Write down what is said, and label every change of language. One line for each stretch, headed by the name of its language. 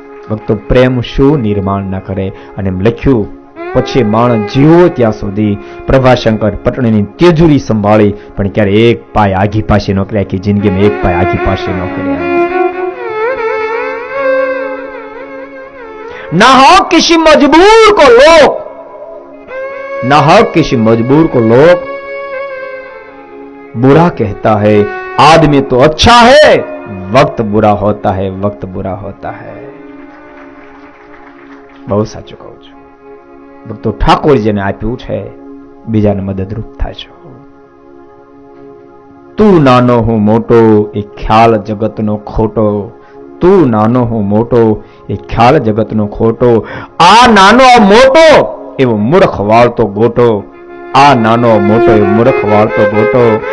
Gujarati: ભક્તો, પ્રેમ શું નિર્માણ ન કરે. અને એમ લખ્યું, પછી માણસ જીવો ત્યાં સુધી પ્રભાશંકર પટણીની તિજોરી સંભાળી, પણ ક્યારે એક પાય આઘી પાછી ન કર્યા, કે જિંદગીમાં એક પાય આઘી પાછી ન કર્યા.
Hindi: ना हो किसी मजबूर को लोग, ना हो किसी मजबूर को लोग बुरा कहता है, आदमी तो अच्छा है, वक्त बुरा होता है, वक्त बुरा होता है.
Gujarati: બહુ સાચું કહું છું ભક્તો. ઠાકોર જેને આપ્યું છે બીજાને મદદરૂપ થાય છે. તું નાનો હું મોટો એ ખ્યાલ જગતનો ખોટો, તું નાનો હું મોટો એ ખ્યાલ જગતનો ખોટો, આ નાનો મોટો એવો મૂર્ખ વાળતો ગોટો, આ નાનો મોટો એ મૂર્ખ વાળતો ગોટો.